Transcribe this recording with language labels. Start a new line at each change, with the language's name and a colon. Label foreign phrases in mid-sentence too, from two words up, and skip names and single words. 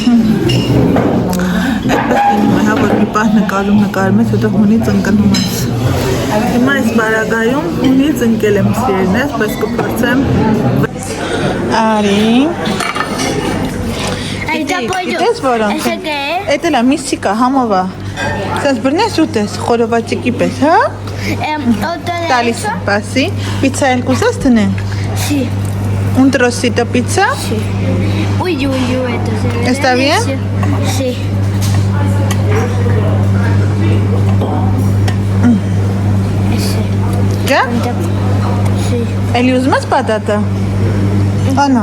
Armenian: Այդպես լինում է, հա, որ մի պահ նկարում ես, հետո հունից ընկնում ես։ Հիմա այս բարագայում հունից ընկել եմ սիրելնես, բայց կփորձեմ։ Արի։ Գիտես որոնք են։ Էդ էլ է միսիկա, համովա։ Սենց բրնես ուտես, խորովածիկի պես, հա։ Տալիս եմ, պասի։ Պիցա էլ կուզես տնեն։
Spanish: Sí. Un trocito pizza. Sí. Uy, esto se ve. ¿Está bien? Sí. Ese. ¿Ya? Sí. ¿El usas patata? ¿O no?